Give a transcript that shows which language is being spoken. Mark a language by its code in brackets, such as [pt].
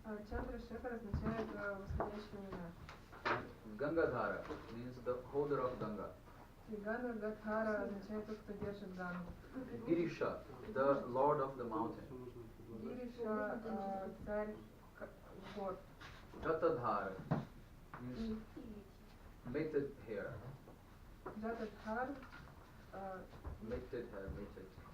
[ru] Chandrasekhar означает восходящая луна. [en] And Gangadhara means the holder of Ganga. [ru] И Гана Гадхара означает тот, кто держит Гангу. [en] Girisha, the lord of the mountain. [ru] Гириша царь гор. [en] Jatadhar means mated hair. [ru] Джатадхар [en] Mated hair, mated.